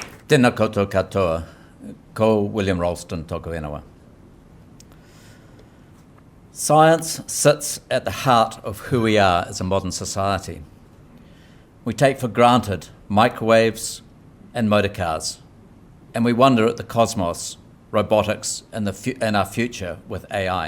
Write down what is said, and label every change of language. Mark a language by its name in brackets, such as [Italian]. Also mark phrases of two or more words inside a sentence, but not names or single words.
[Māori] Tēnā koutou katoa, ko William Rolleston tōku ingoa. [English] Science sits at the heart of who we are as a modern society. We take for granted microwaves and motor cars, and we wonder at the cosmos, robotics, and our future with AI.